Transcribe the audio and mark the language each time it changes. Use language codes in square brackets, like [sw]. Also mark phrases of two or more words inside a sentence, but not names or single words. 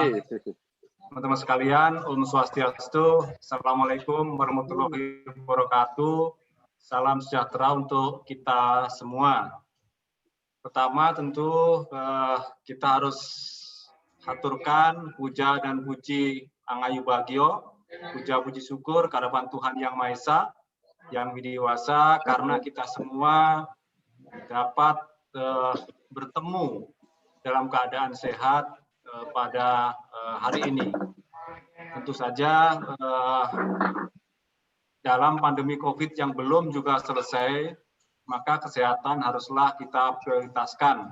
[id] Teman-teman sekalian, [sa] Om Swastiastu, [ar] Assalamualaikum warahmatullahi wabarakatuh. [id] Salam sejahtera untuk kita semua. Pertama tentu kita harus haturkan puja dan puji [ban] Angayu Bagio, [id] puja puji syukur kehadapan Tuhan Yang Maha Esa, Yang Widiwasa, karena kita semua dapat bertemu dalam keadaan sehat pada hari ini. Tentu saja dalam pandemi COVID yang belum juga selesai, maka kesehatan haruslah kita prioritaskan.